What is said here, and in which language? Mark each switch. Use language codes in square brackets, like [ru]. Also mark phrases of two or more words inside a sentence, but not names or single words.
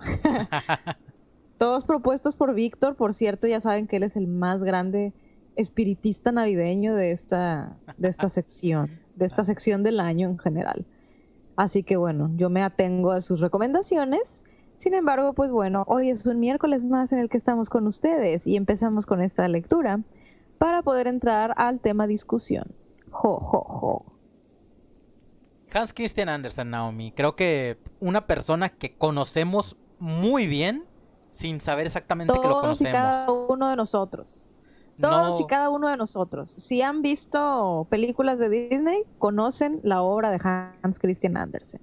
[es] Todos propuestos por Víctor, por cierto, ya saben que él es el más grande espiritista navideño de esta sección del año en general. Así que bueno, yo me atengo a sus recomendaciones. Sin embargo, pues bueno, hoy es un miércoles más en el que estamos con ustedes y empezamos con esta lectura para poder entrar al tema discusión. Jo, jo, jo. Hans Christian Andersen, Naomi, creo que una persona que conocemos muy bien sin saber exactamente que lo conocemos. Todos y cada uno de nosotros. Todos y cada uno de nosotros. Si han visto películas de Disney, conocen la obra de Hans Christian Andersen.